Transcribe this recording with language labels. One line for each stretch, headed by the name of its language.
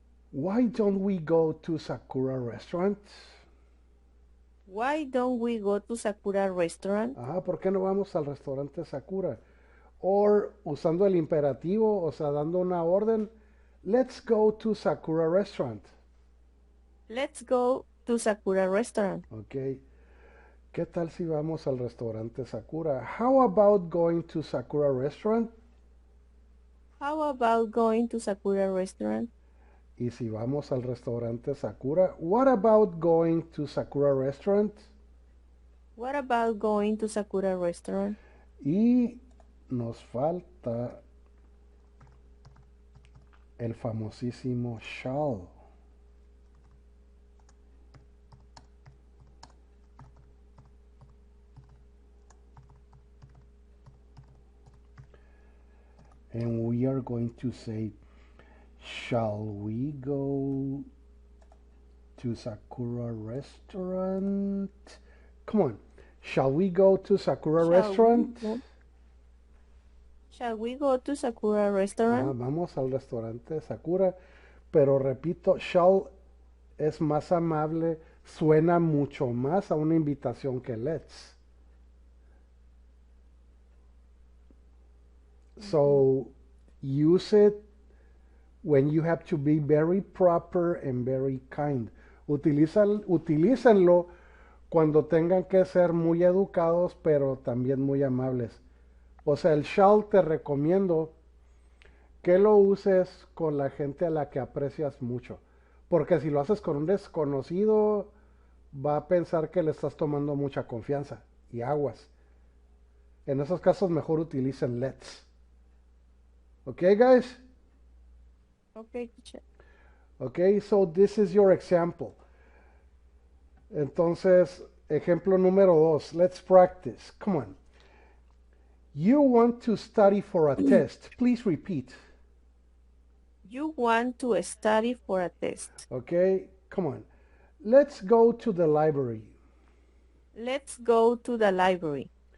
English: Why don't we go to Sakura restaurant? Why don't we go to Sakura restaurant?
Spanish: Ajá, ¿por qué no vamos al restaurante Sakura? O usando el imperativo, o sea, dando una orden,
English: let's go to Sakura restaurant. Let's go to Sakura restaurant. Ok.
Spanish: ¿Qué tal si vamos al restaurante Sakura?
English: How about going to Sakura restaurant? How about going to Sakura restaurant?
Spanish: Y si vamos al restaurante Sakura,
English: what about going to Sakura restaurant? What about going to Sakura restaurant?
Spanish: Y nos falta el famosísimo shall.
English: And we are going to say, shall we go to Sakura restaurant? Come on. Shall we go to Sakura restaurant? Shall we go to Sakura restaurant?
Spanish: Vamos al restaurante Sakura. Pero repito, shall es más amable, suena mucho más a una invitación que let's.
English: So use it when you have to be very proper and very kind.
Spanish: Utilícenlo cuando tengan que ser muy educados, pero también muy amables. O sea, el shall te recomiendo que lo uses con la gente a la que aprecias mucho. Porque si lo haces con un desconocido, va a pensar que le estás tomando mucha confianza. Y aguas. En esos casos mejor utilicen let's.
English: Okay, guys? Okay, teacher. Okay, so this is your example.
Spanish: Entonces, ejemplo número 2.
English: Let's practice. Come on. You want to study for a test. Please repeat. You want to study for a test. Okay, come on. Let's go to the library. Let's go to the library.